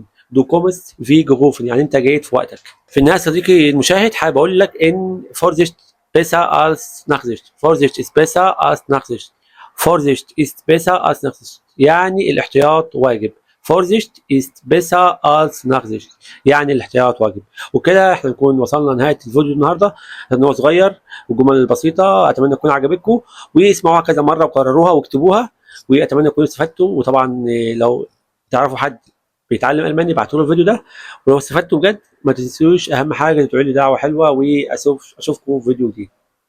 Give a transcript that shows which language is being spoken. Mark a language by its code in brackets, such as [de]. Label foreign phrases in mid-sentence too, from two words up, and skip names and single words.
[de] du kommst wie gerufen [ar] يعني انت جيت في وقتك. في النهايه صديقي المشاهد حابب اقول لك ان [de] Vorsicht besser als Nachsicht. Vorsicht ist besser als Nachsicht. Vorsicht ist besser als Nachsicht [ar] يعني الاحتياط واجب. [de] Vorsicht ist besser als Nachsicht [ar] يعني الاحتياط واجب. وكده احنا نكون وصلنا لنهايه الفيديو النهارده، لان هو صغير والجمل البسيطه. اتمنى تكون عجبتكم واسمعوها كذا مره وكرروها واكتبوها، واتمنى تكونوا استفدتوا. وطبعا لو تعرفوا حد بيتعلم الماني ابعتوا له الفيديو ده، ولو استفدتوا بجد ما تنسوش اهم حاجه تدعوا لي دعوه حلوه، واشوفكم في فيديو جديد.